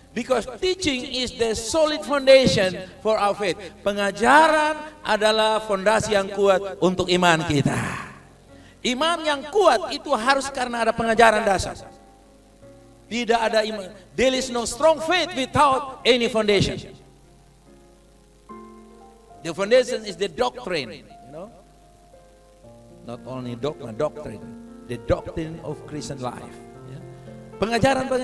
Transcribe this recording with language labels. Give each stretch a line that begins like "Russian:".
English: Because teaching is the solid foundation for our faith.
Indonesian: Pengajaran adalah fondasi yang kuat untuk iman kita. Iman yang kuat itu harus karena ada pengajaran dasar. Tidak ada iman.
English: There is no strong faith without any foundation. The foundation is the doctrine, you know. Not only dogma, doctrine. The doctrine of Christian life. Pengajaran.